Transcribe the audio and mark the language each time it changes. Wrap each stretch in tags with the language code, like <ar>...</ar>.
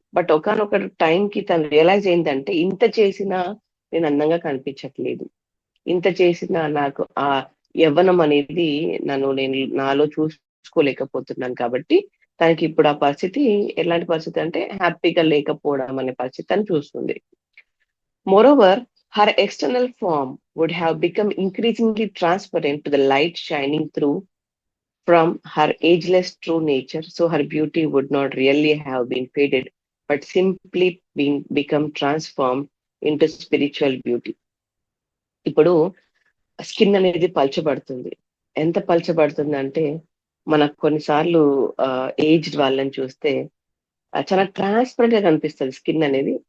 <te>But ఒకానొక టైంకి తను రియలైజ్ ఏందంటే, ఇంత చేసినా నేను అందంగా కనిపించట్లేదు. ఇంత చేసినా నాకు ఆ యవ్వనం అనేది నేను నాలో చూసుకోలేకపోతున్నాను కాబట్టి, తనకి ఇప్పుడు ఆ పరిస్థితి ఎలాంటి పరిస్థితి అంటే హ్యాపీగా లేకపోవడం అనే పరిస్థితి అని చూస్తుంది.</te> <en>Moreover, her external form would have become increasingly transparent to the light shining through from her ageless true nature, so her beauty would not really have been faded, but simply become transformed into spiritual beauty.</en> <te>ఇప్పుడు skin అనేది పలచబడుతుంది. ఎంత పలచబడుతుంది అంటే, మనకు కొన్నిసార్లు aged వాళ్ళని చూస్తే చాలా transparent గా కనిపిస్తది స్కిన్ అనేది.</te>